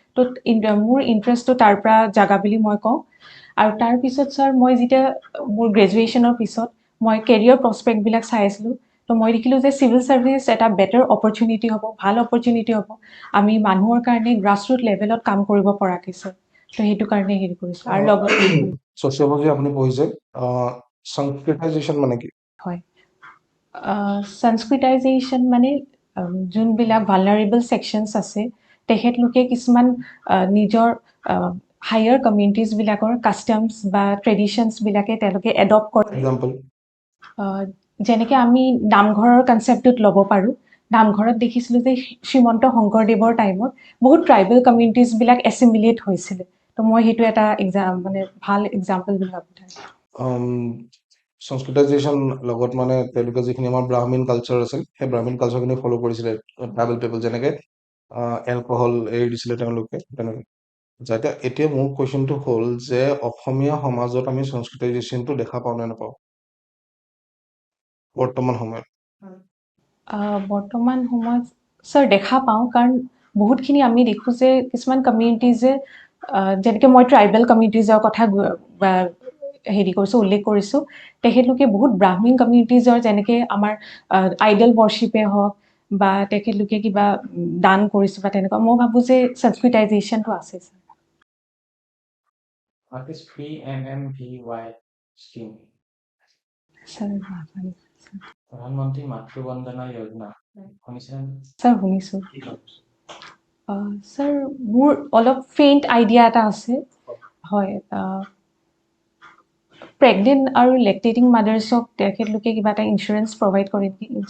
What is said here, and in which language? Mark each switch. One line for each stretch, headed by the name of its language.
Assamese: তো মোৰ ইণ্টাৰেষ্টটো তাৰ পৰা জাগা বুলি মই কওঁ। আৰু তাৰপিছত ছাৰ, মই যেতিয়া মোৰ গ্ৰেজুৱেশ্যনৰ পিছত মই কেৰিয়াৰ প্ৰস্পেক্টবিলাক চাই আছিলোঁ, তো মই দেখিলোঁ যে চিভিল ছাৰ্ভিচ এটা বেটাৰ অপৰচুনিটি হ'ব, ভাল অপৰচুনিটি হ'ব। আমি মানুহৰ কাৰণে গ্ৰাছৰুট লেভেলত কাম কৰিব পৰাকৈ ছাৰ। তো সেইটো কাৰণে হেৰি কৰিছোঁ। আৰু লগত ছচিয়লজি আপুনি পঢ়িছে, সংস্কৃতাইজেশ্যন মানে কি? হয়, সংস্কৃতাইজেশ্যন মানে যোনবিলাক ভালনাৰেবল ছেকশ্যনছ আছে, তেখেতলোকে কিছুমান নিজৰ হায়াৰ কমিউনিটিজবিলাকৰ কাষ্টমছ বা ট্ৰেডিশ্যনছবিলাকে তেওঁলোকে এডপ্ট কৰে। এক্সাম্পল? যেনেকৈ আমি নামঘৰৰ কনচেপ্টটোত ল'ব পাৰোঁ। নামঘৰত দেখিছিলোঁ যে শ্ৰীমন্ত শংকৰদেৱৰ টাইমত বহুত ট্ৰাইবেল কমিউনিটিজবিলাক এছিমিলেট হৈছিলে। তো মই সেইটো এটা মানে ভাল এক্সাম্পল বুলি ভাবোঁ। সংস্কৃতাইজেশ্যন লগত মানে তেওঁলোকে যিখিনি আমাৰ ব্ৰাহ্মীণ কালচাৰ আছিল, সেই ব্ৰাহ্মীণ কালচাৰখিনি ফ'ল' কৰিছিলে ট্ৰাইবেল পিপল, যেনেকৈ এলকহল এৰি দিছিলে তেওঁলোকে, তেনেকৈ। এতিয়া মোৰ কুৱেশ্যনটো হ'ল যে অসমীয়া সমাজত আমি সংস্কৃতাইজেশ্যনটো দেখা পাওঁ নে নাপাওঁ বৰ্তমান সময়ত? বৰ্তমান সময়ত ছাৰ দেখা পাওঁ, কাৰণ বহুতখিনি আমি দেখোঁ যে কিছুমান কমিউনিটিজে, যেনেকৈ মই ট্ৰাইবেল কমিউনিটিজৰ কথা হেৰি কৰিছোঁ, উল্লেখ কৰিছোঁ, তেখেতলোকে বহুত ব্ৰাহ্মীণ কমিউনিটিজৰ, যেনেকৈ আমাৰ আইডল ৱৰ্শ্বিপে হওক বা তেখেতলোকে কিবা দান কৰিছোঁ বা তেনেকুৱা, মই ভাবোঁ যে সংস্কৃতাইজেশ্যনটো আছে sir.
English: What is free MMVY scheme?
Assamese: Sir প্ৰধানমন্ত্ৰী মাতৃ বন্দনা যোজনা শুনিছেনে? ছাৰ শুনিছোঁ। কি হয়? ছাৰ, মোৰ অলপ ফেইণ্ট আইডিয়া এটা আছে। হয়, প্ৰেগনেণ্ট আৰু লেক্টেটিং মাদাৰ্ছক তেখেতলোকে কিবা এটা ইঞ্চুৰেঞ্চ প্ৰভাইড কৰে নেকি?